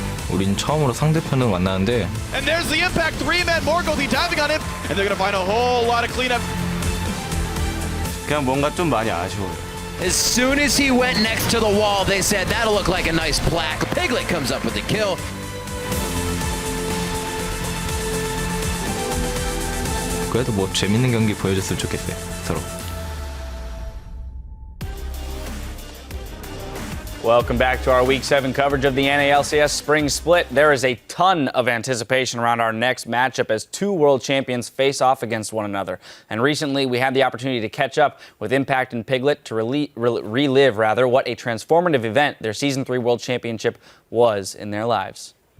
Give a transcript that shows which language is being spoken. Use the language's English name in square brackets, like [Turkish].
[Korean] 우린 처음으로 상대편을 만나는데 [English] And there's the impact. 3-man Morgoth diving on him, and they're gonna find a whole lot of cleanup. [Korean] 그냥 뭔가 좀 많이 아쉬워요. [English] As soon as he went next to the wall, they said that'll look like a nice plaque. Piglet comes up with the kill. [Korean] 그래도 뭐 재밌는 경기 보여줬으면 좋겠어요, 서로. [English] Welcome back to our Week 7 coverage of the NA LCS Spring Split. There is a ton of anticipation around our next matchup as two world champions face off against one another. And recently, we had the opportunity to catch up with Impact and Piglet to relive what a transformative event their Season 3 World Championship was in their lives.